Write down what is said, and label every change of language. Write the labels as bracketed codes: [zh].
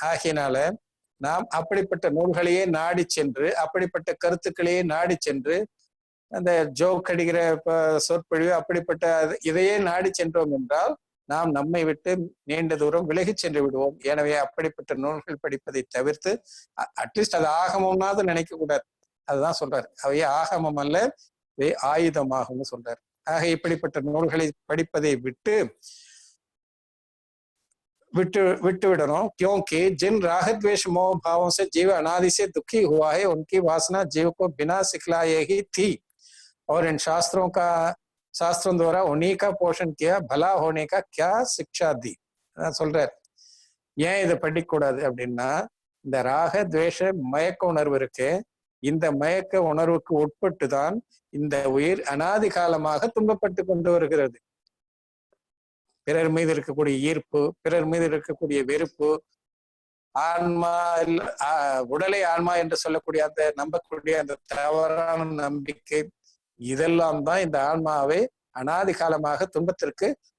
[ta] ஆகையினால நாம் அப்படிப்பட்ட நூல்களையே நாடி சென்று, அப்படிப்பட்ட கருத்துக்களையே நாடி சென்று, அந்த ஜோக் அடிக்கிற சொற்பொழிவு அப்படிப்பட்ட இதையே நாடி சென்றோம் என்றால் நாம் நம்மை விட்டு நீண்ட தூரம் விலகி சென்று விடுவோம். எனவே அப்படிப்பட்ட நூல்கள் படிப்பதை தவிர்த்து அட்லீஸ்ட் அது ஆகமம்னாவது நினைக்க கூடாது. அதுதான் சொல்றாரு, அவையே ஆகமம் அல்ல, இவை ஆயுதமாகும்னு சொல்றாரு. ஆக இப்படிப்பட்ட நூல்களை படிப்பதை விட்டு [hi] विडनों, क्योंकि जिन राग द्वेष मोह भावों से जीव अनादि से दुखी हुआ है, उनकी वासना जीव को बिना सिखलाए ही थी और इन शास्त्रों द्वारा उन्हीं का पोषण किया, भला होने का क्या शिक्षा दी. [ta] சொல்றார். ஏன் இதை படிக்கக்கூடாது அப்படின்னா, இந்த ராக துவேஷ மயக்க உணர்வு இருக்கு. இந்த மயக்க உணர்வுக்கு உட்பட்டு தான் இந்த உயிர் அனாதி காலமாக துன்பப்பட்டு கொண்டு வருகிறது. பிறர் மீது இருக்கக்கூடிய ஈர்ப்பு, பிறர் மீது இருக்கக்கூடிய வெறுப்பு, ஆன்மா உடலை ஆன்மா என்று சொல்லக்கூடிய அந்த நம்பக்கூடிய அந்த தவறான நம்பிக்கை, இதெல்லாம் தான் இந்த ஆன்மாவை அனாதி காலமாக துன்பத்திற்கு